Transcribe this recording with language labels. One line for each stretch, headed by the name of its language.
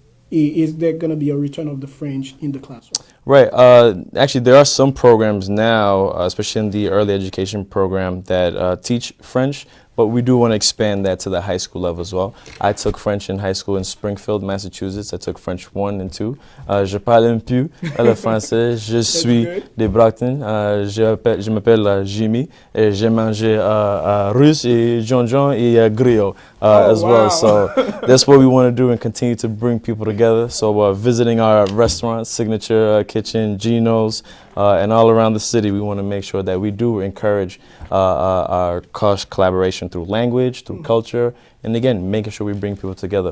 English: Is there going to be a return of the French in the classroom? Right. Actually, there are some programs now, especially in the early education program, that teach French, but we do want to expand that to the high school level as well. I took French in high school in Springfield, Massachusetts. I took French 1 and 2.
French: Je parle un peu le français. Je suis de Brockton. Je m'appelle Jimmy. Et j'ai mangé russe et John et griot
English: as well. So that's what we want to do and continue to bring people together. So visiting our restaurants, Signature Kitchen, Gino's, and all around the city, we want to make sure that we do encourage our cross collaboration through language, through culture, and again, making sure we bring people together.